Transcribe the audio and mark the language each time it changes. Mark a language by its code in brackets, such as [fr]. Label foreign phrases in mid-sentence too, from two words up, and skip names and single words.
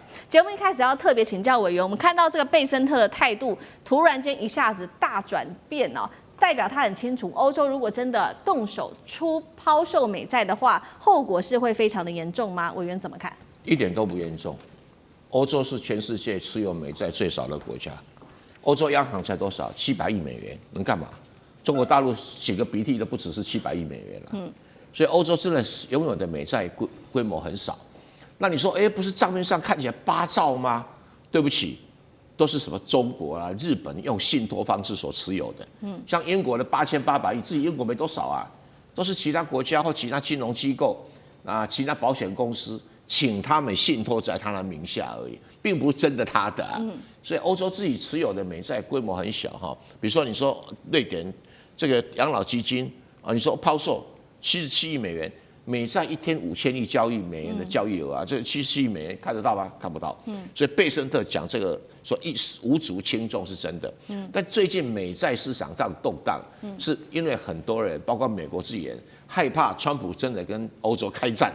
[zh] 節目一開始要特別請教委員，我們看到這個貝森特的態度突然間一下子大轉變哦，代表他很清楚，歐洲如果真的動手拋售美債的話，後果是會非常的嚴重嗎？委員怎麼看？一點都不嚴重。歐洲是全世界持有美債最少的國家，歐洲央行才多少？700億美元，能幹嘛？中國大陸擤個鼻涕都不只是700億美元了。所以歐洲真的擁有的美債規模很少。那你說，不是賬面上看起來8兆嗎？對不起。都是什麼中國啊、日本用信託方式所持有的，像英國的8800億，自己英國沒多少啊，都是其他國家或其他金融機構啊、其他保險公司請他們信託在他的名下而已，並不是真的他的啊。所以歐洲自己持有的美債規模很小哈，比如說你說瑞典這個養老基金啊，你說拋售77億美元。美債1天5000億交易美元的交易額啊，這77億美元看得到嗎？看不到。所以貝森特講這個說無足輕重是真的。但最近美債市場上動盪，是因為很多人，包括美國自己人， 害怕川普真的跟歐洲開戰。